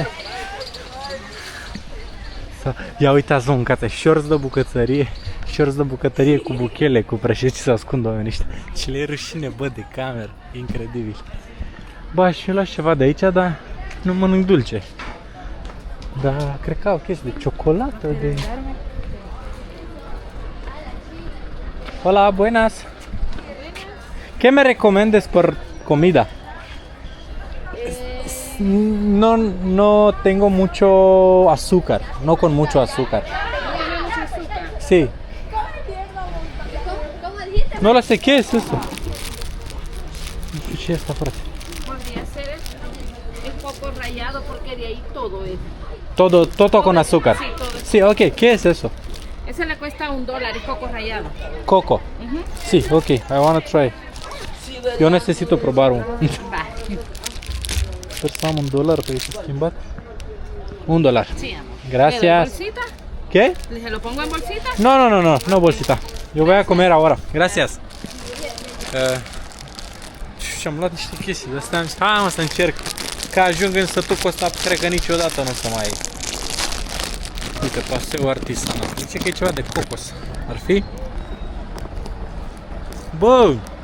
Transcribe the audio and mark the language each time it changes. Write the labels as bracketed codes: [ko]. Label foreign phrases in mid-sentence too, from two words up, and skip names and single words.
[ro] Ia uitați, mă, mâncați, shorts de bucătărie cu buchele, cu prăjit, și se ascund oamenii ăștia. Ce le e rușine, bă, de cameră, incredibil. Bă, și eu las ceva de aici, dar nu mănânc dulce. Da, cred că au chestii de ciocolată, de... [es] Hola, buenas. ¿Qué me recomiendas por comida? No tengo mucho azúcar, no con mucho azúcar. Sí. No la sé, ¿qué es eso? ¿Qué es esta frase? Podría ser el coco rallado porque de ahí todo es. Todo con azúcar. Sí, todo. Sí, ok, ¿qué es eso? Ese le cuesta $1, es coco rallado. Coco. Sí, [en] ok, I wanna try. [es] Eu necesito probar un. Va. [ro] Sper să am $1 pe aici schimbat. $1. [es] Sí, amor. Gracias. ¿Bolsita? ¿Qué? ¿Se lo pongo en bolsita? No, bolsita. Eu voy a comer ahora. Gracias. [ro] Și-am luat niște chestii de astea. Am zis, hai mă să încerc. Că ajung în sătucul ăsta, cred că niciodată nu o să mai... Uite, paseu artisanal. Zice că e ceva de cocos. Ar fi? Bă!